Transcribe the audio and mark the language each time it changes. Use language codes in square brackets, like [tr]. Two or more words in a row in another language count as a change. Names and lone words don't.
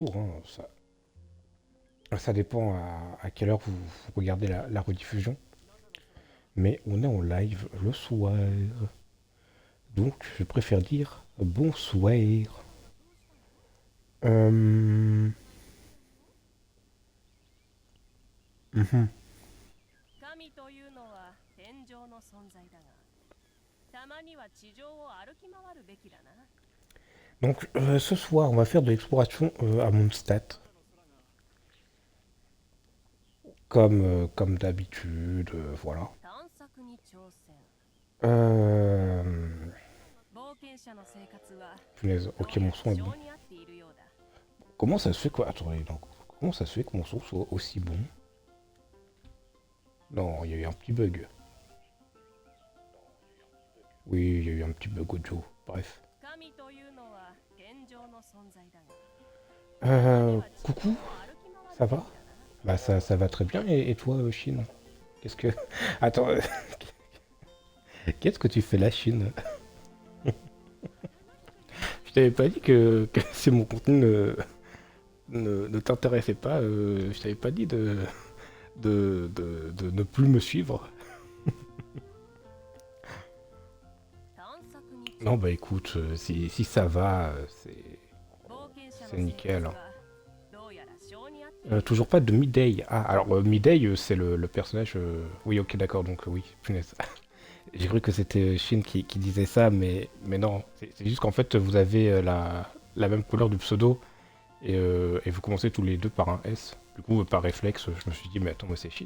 [fr] Hein, ça dépend à quelle heure vous regardez la rediffusion. Mais on est en live le soir. Donc, je préfère dire bonsoir. Euh, mhm. [ja] 神というのは天上の存在だが、たまには地上を歩き回るべきだな。 [fr] Donc, ce soir, on va faire de l'exploration à Mondstadt. Comme d'habitude, voilà. [ja] 探索に挑戦。 Euh... 冒険者の生活は [fr] Punaise, [ja] ど [fr] ok, [ja] うや [fr] mon [ja] ら [fr] son est bon. [ja] 性に合っているようだ。 [fr] Comment ça se fait quoi? Attendez, donc, comment ça se fait que mon son soit aussi bon? Non, il y a eu un petit bug. Oui, il y a eu un petit bug audio. Bref. [ja] 神というのは天上の存在だが、たまには地上を [fr] Coucou, [ja] 歩き回 [fr] ça [ja] るべ [fr] va? [ja] きだな。 [fr] Bah ça va très bien et toi, Chine? Qu'est-ce que... Attends, qu'est-ce que tu fais là, Chine? Je t'avais pas dit que si mon contenu ne t'intéressait pas, je t'avais pas dit de ne plus me suivre. [ja] 探索に [fr] Non, bah écoute, si ça va, [ja] 冒険者 [fr] c'est [ja] の生 [fr] nickel. [ja] 活はどうやら性に合っている。 [fr] Toujours pas de Midday. Ah, alors Midday, c'est le personnage. Oui, ok, d'accord, donc oui, punaise. J'ai cru que c'était Shin qui disait ça, mais non. C'est juste qu'en fait, vous avez la même couleur du pseudo et vous commencez tous les deux par un S. Du coup, par réflexe, je me suis dit, mais attends, moi c'est Shin.